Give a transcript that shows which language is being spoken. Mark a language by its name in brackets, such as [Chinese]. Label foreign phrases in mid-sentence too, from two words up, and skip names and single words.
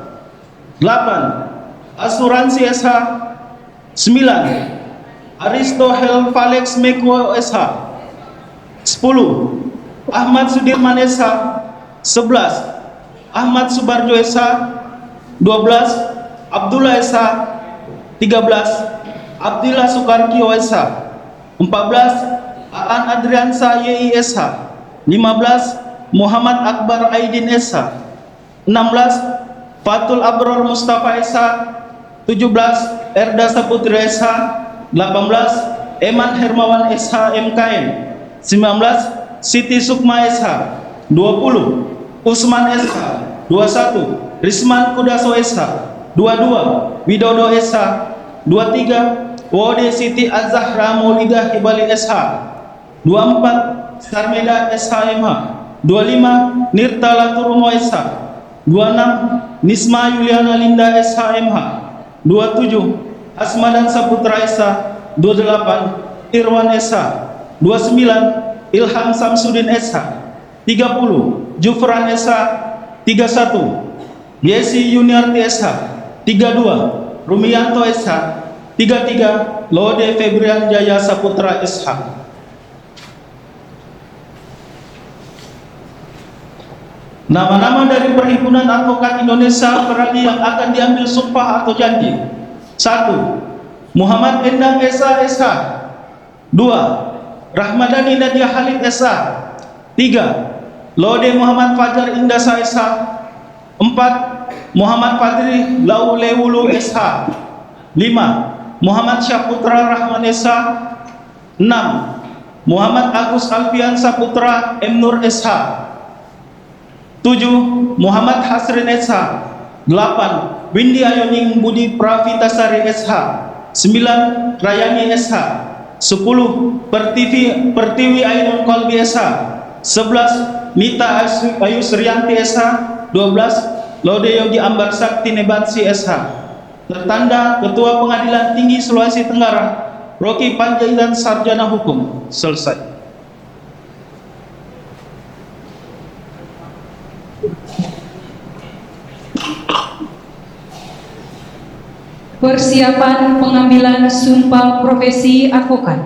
[Indonesian] 8. Asuransi SH. 9. Aristo Helvalex Meko SH. 10. Ahmad Sudirman SH. 11. Ahmad Subarjo SH. 12. Abdullah SH. 13. Abdillah Sukarkio SH. 14. Aan Adriansa YISH. 15. Muhammad Akbar Aidin SH. 16. Fatul Abror Mustafa SH. 17. Erda Saputri SH. 18. Eman Hermawan SH MKM. 19. Siti Sukma SH. 20. Usman SH. 21. Risman Kudaso SH. 22. Widodo SH. 23. Wode Siti Az-Zahra Maulidah Hibali SH. 24. Sarmeda SHMH. 25. Nirtala Turumo SH. 26. Nisma Yuliana Linda SHMH. 27. Asmadan Saputra SH. 28. Irwan SH. 29. Ilham Samsudin SH. 30. Jufran SH. 31. Yesi Yuniarti SH. 32. Rumianto SH. 33 Lode Febrian Jaya Saputra SH. Nama-nama dari Perhimpunan Advokat Indonesia Peradi yang akan diambil sumpah atau janji. 1. Muhammad Endang Esa SH. 2. Rahmadani Nadia Halid SH. 3. Lode Muhammad Fajar Indasa SH. 4. Muhammad Fadri Laulewulu SH. 5. Muhammad Syaputra Rahman SH. 6. Muhammad Agus Alfian Saputra M. Nur SH. 7. Muhammad Hasrin SH. 8. Windy Ayoning Budi Pravitasari SH. 9. Rayani SH. 10. Pertiwi Ainun Kolbi SH. 11. Nita Ayusrianti SH. 12. Lode Yogi Ambar Sakti Nebatsi SH. Tertanda Ketua Pengadilan Tinggi Sulawesi Tenggara Rocky Panjaitan Sarjana Hukum. Selesai. Persiapan pengambilan sumpah profesi advokat.